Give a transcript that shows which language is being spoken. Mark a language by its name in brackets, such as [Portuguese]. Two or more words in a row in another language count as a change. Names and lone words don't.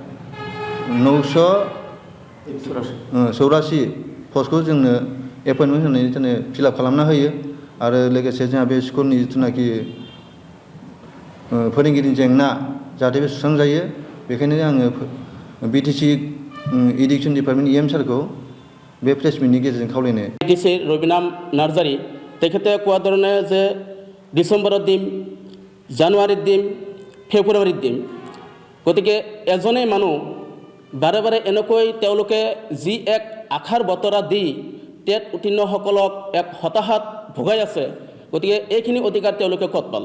[Bodo] 984 पस्टखौ जोंनो एपइन्टमेन्ट होनानै जोंनो फिलआप खालामना होयो आरो लोगोसे जोंहा बे स्कुलनि जिथुनाखि फोरोंगिरिनि जेंना जाहाथे बे सुस्रांजायो। बेखायनो आङो बीटीसी [English] education department [Bodo] एम सारखौ बे प्रेस मिटनि गेजेरजों खावलायनो। [Assamese] बीटीसी रबिनाम नार्जारी तेखते কোৱা ধৰণে যে ডিচেম্বৰত দিম, জানুৱাৰীত দিম, ফেব্ৰুৱাৰীত দিম। গতিকে এজনে মানুহ বাৰে এনেকৈ তেওঁলোকে যি এক আশাৰ বতৰা দি টেট উত্তীৰ্ণসকলক এক হতাশাত ভোগাই আছে, গতিকে এইখিনি অধিকাৰ তেওঁলোকে ক'ত পালে?